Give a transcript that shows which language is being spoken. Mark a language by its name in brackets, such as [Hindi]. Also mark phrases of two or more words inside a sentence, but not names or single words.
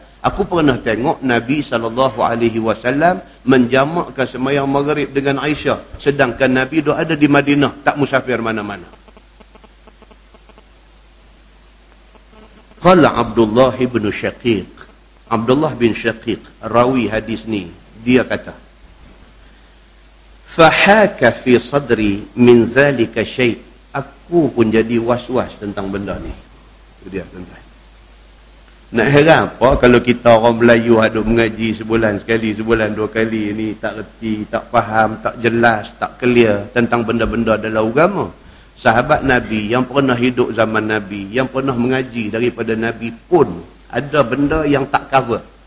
[Malay] Aku pernah tengok Nabi SAW menjamakkan sembahyang maghrib dengan Aisyah. Sedangkan Nabi duk ada di Madinah, tak musafir mana-mana. Qala Abdullah bin Syaqiq. Abdullah bin Syaqiq, rawi hadis ni, dia kata, [Arabic] فحاك في صدري من ذلك شيء'. [Malay] Aku pun jadi was-was tentang benda ni. Itu dia, tuan-tuan. Nak heran apa kalau kita orang Melayu ada mengaji sebulan sekali, sebulan dua kali ni tak reti, tak faham, tak jelas, tak clear tentang benda-benda dalam agama. Sahabat Nabi yang pernah hidup zaman Nabi, yang pernah mengaji daripada Nabi pun ada benda yang tak cover.